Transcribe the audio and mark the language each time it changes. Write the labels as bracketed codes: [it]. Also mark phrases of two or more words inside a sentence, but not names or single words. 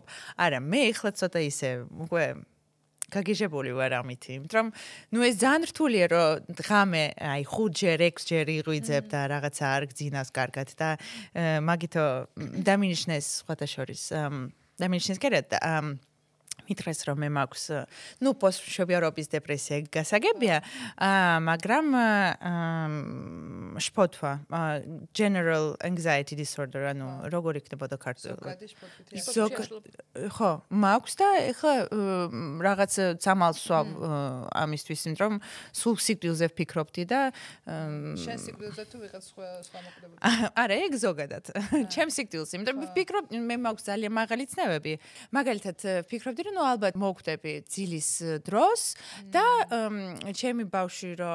[ka] არა, მე ეხლა ცოტა ისე უკვე გაგიჟებული ვარ ამითი, იმიტომ რომ ეს ძალიან რთულია რომ დღამე აი 5-ჯერ 6-ჯერ იღვიძებ და რაღაცა არ გძინავს კარგად და მაგითო დამინიშნეს სხვათა შორის დამინიშნეს კერად მითხრეს რომ მე მაქვს პოსტმშობიარობის დეპრესია გასაგებია მაგრამ შფოთვა [en] general anxiety disorder [ka] ანუ როგორ იქნებოდა ქართულად ხო მაქვს და ეხლა რაღაც წამალს ვსვავ ამისთვის იმიტომ რომ სულ სიკვდილზე ვფიქრობდი და შენ სიკვდილზე თუ ვიღაც სხვა მოკვდები არა ეგ ზოგადად ჩემ სიკვდილს იმიტომ რომ ვფიქრობ მე მაქვს ძალიან მაღალი ცნებები მაგალითად ვფიქრობდი რომ ალბათ მოვკვდები ძილის დროს და ჩემი ბავშვი